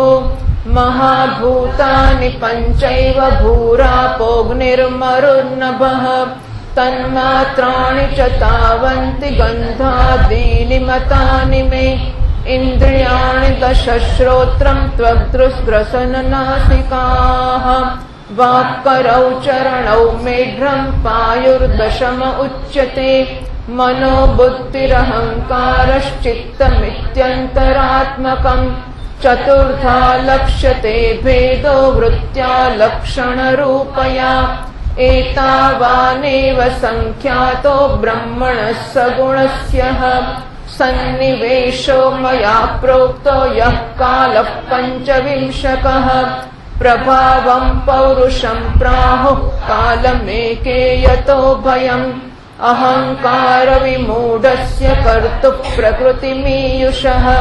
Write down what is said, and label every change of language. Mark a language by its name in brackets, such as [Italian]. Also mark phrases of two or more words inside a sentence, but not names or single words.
[Sanskrit] મહાભૂતાનિ પંચૈવ ભૂરાપોऽગ્નિર્મરુન્નભઃ તન્માત્રાણિ ચ તાવન્તિ ગંધાદીનિ મતાનિ મે ઇન્દ્રિયાણિ દશ શ્રોત્રં ત્વગ્દૃગ્રસનનાસિકાઃ વાક્કરૌ ચરણૌ મેઢ્રં પાયુર્દશમ ઉચ્યતે મનો બુદ્ધિરહંકારશ્ચિત્તમિત્યંતરાત્મકં ચતુર્થા લક્ષ્યતે ભેદો વૃત્ત્યા લક્ષણરૂપયા एतावानेव संख्यातो ब्रह्मणः सगुणस्यः सन्निवेशो मया प्रोक्तो यः कालः पञ्चविंशकः प्रभावं पौरुषं प्राहुः कालमेके यतो भयम् अहंकार विमूढस्य कर्तुः प्रकृतिमीयुषः